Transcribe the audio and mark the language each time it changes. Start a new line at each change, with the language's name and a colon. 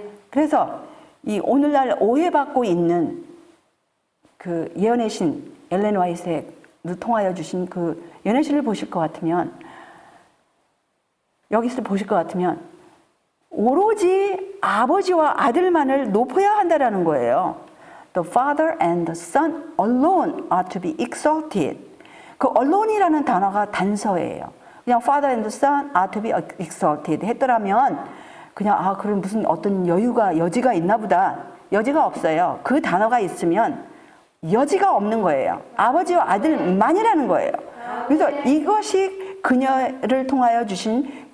Korean: 그래서 이 오늘날 오해받고 있는 그 예언의 신 엘렌 화이트를 통하여 주신 그 예언의 신을 보실 것 같으면 여기서 보실 것 같으면 오로지 아버지와 아들만을 높여야 한다라는 거예요.
English: The Father and the Son alone are to be exalted.
Korean: 그 alone이라는 단어가 단서예요. 그냥
English: Father and the Son are to be exalted
Korean: 했더라면 그냥 그럼 무슨 어떤 여지가 있나 보다. 여지가 없어요. 그 단어가 있으면 여지가 없는 거예요. 아버지와 아들만이라는 거예요. 그래서 이것이 그녀를 통하여 주신